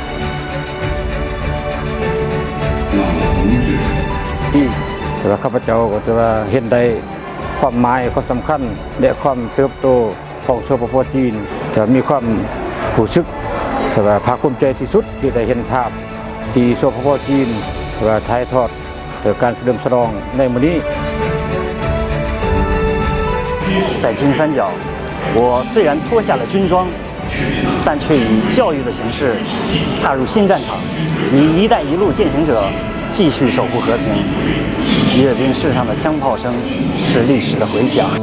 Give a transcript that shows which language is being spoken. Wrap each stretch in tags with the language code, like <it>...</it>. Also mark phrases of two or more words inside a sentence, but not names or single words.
<lo>ແຕ່ວ່າຂ້າພະເຈົ້າກໍຈະວ່າເຫັນໄດ້ຄວາມໝາຍຄວາມສຳຄັນແລະຄວາມເຕີບໂຕຂອງ ສປປ. ຈີນຈະມີຄວາມຮູ້ສຶກແຕ່ວ່າພາກພູມໃຈທີ່ສຸດທີ່ໄດ້ເຫັນພາບທີ່ ສປປ. ຈີນວ່າຖ່າຍທອດການສະເຫຼີມສະຫຼອງໃນມື້ນີ້</lo> <zh>在金三角，我虽然脱下了军装，但却以教育的形式踏入新战场，以“一带一路”践行者继续守护和平。阅兵式上的枪炮声是历史的回响。</zh>